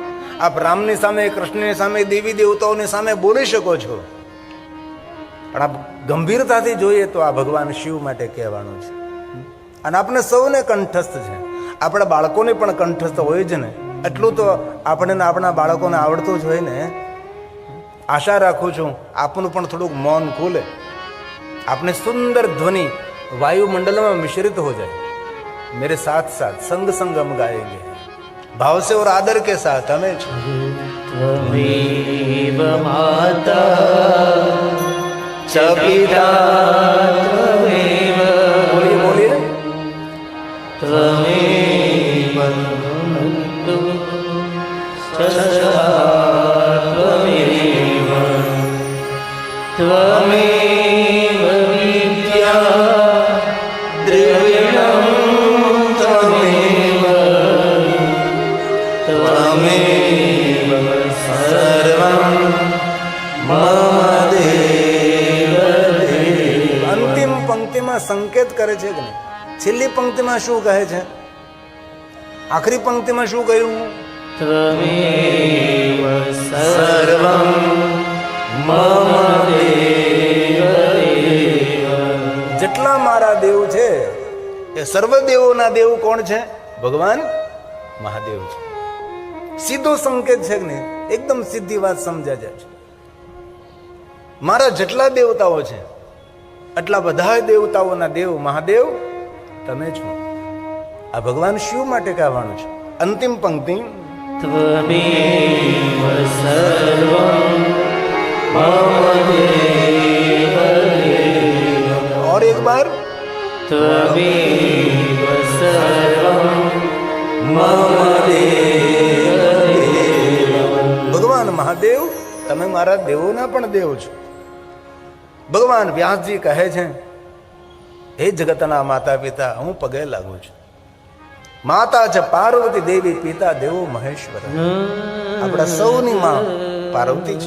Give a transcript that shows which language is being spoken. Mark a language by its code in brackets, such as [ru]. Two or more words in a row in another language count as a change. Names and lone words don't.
[gu] આપ રામની સામે, કૃષ્ણની સામે, દેવી દેવતાઓની સામે બોલી શકો છો, પણ આપ ગંભીરતાથી જોઈએ તો આ ભગવાન શિવ માટે કહેવાનું છે. અને આપણે સૌને કંઠસ્થ છે, આપણા બાળકોને પણ કંઠસ્થ હોય જ ને. એટલું તો આપણે આપણા બાળકોને આવડતું જ હોય ને. આશા રાખું છું આપનું પણ થોડુંક મૌન ખુલે, [hi] आपने सुंदर ध्वनि वायुमंडल में मिश्रित हो जाए. मेरे साथ साथ संग संग हम गाएंगे भाव से और आदर के साथ. हमें [sa] त्वमेव माता च पिता त्वमेव, [hi] बोलिए बोलिए, [sa] त्वमेव बन्धु च सखा त्वमेव, त्वमेव विद्या द्रविणं त्वमेव, त्वमेव सर्वं मम देव देव. [gu] અંતિમ પંક્તિમાં સંકેત કરે છે કે નહીં? છેલ્લી પંક્તિમાં શું કહે છે? આખરી પંક્તિમાં શું કહ્યું? [sa] त्वमेव सर्वं मम देव देव. [gu] જેટલા મારા દેવ છે એ સર્વ દેવોના દેવ કોણ છે? ભગવાન મહાદેવ છે. સીધો સંકેત છે કે નહીં? એકદમ સીધી વાત સમજાય જાય છે. મારા જેટલા દેવતાઓ છે એટલા બધા દેવતાઓના દેવ મહાદેવ તમે છો. આ ભગવાન શિવ માટે કહેવાનું છે. અંતિમ પંક્તિ, [sa] त्वमेव सर्वं मम देव देव. [hi] और एक बार, [sa] त्वमेव सर्वं मम देव देव. [gu] ભગવાન મહાદેવ તમે મારા દેવોના પણ દેવ છો. ભગવાન વ્યાસજી કહે છે, હે જગતના માતા પિતા, હું પગે લાગુ છું. માતા છે પાર્વતી દેવી, પિતા દેવો મહેશ્વર. આપણા સૌની માં પાર્વતી છે.